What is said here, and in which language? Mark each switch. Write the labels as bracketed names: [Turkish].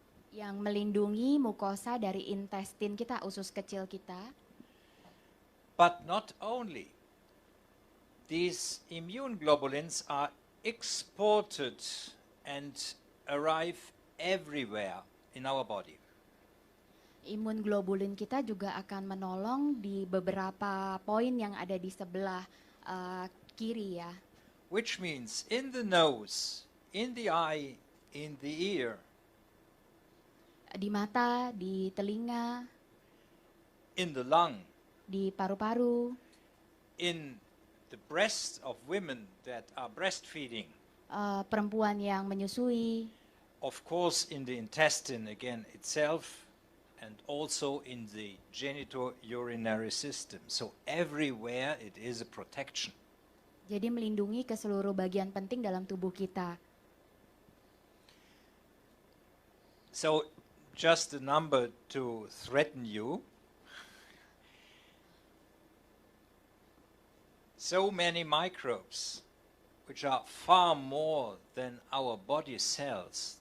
[Indonesian] Yang melindungi mukosa dari intestin kita, usus kecil kita. [English] But not only. These immune globulins are exported and arrive everywhere in our body. [Indonesian] Imun globulin kita juga akan menolong di beberapa poin yang ada di sebelah kiri ya. [English] Which means in the nose, in the eye, in the ear, [Indonesian] di mata, di telinga, [English] in the lung, [Indonesian] di paru-paru, [English] in the breasts of women that are breastfeeding, [Indonesian] perempuan yang menyusui, [English] of course in the intestine again itself, and also in the genitourinary system. So everywhere it is a protection. [Indonesian] Jadi melindungi ke seluruh bagian penting dalam tubuh kita. [English] So just a number to threaten you. So many microbes, which are far more than our body cells.